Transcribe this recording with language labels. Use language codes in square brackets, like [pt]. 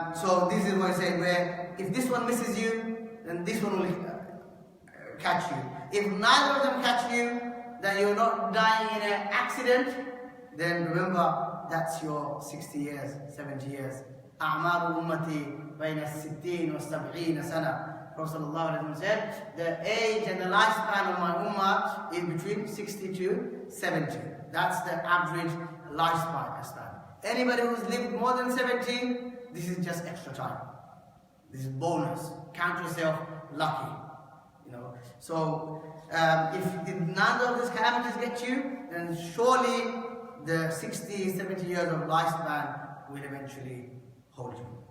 [en] So this is what I say, where if this one misses you, then this one will catch you. If neither of them catch you, then you're not dying in an accident, then remember, that's your 60 years, 70 years. [ar] أعمار أمتي بين الستين والسبعين سنة. [en] Prophet ﷺ said, the age and the lifespan of my ummah is between 60 to 70. That's the average lifespan. Anybody who's lived more than 70, this is just extra time. This is bonus. Count yourself lucky. So if none of these calamities get you, then surely the 60, 70 years of lifespan will eventually hold you.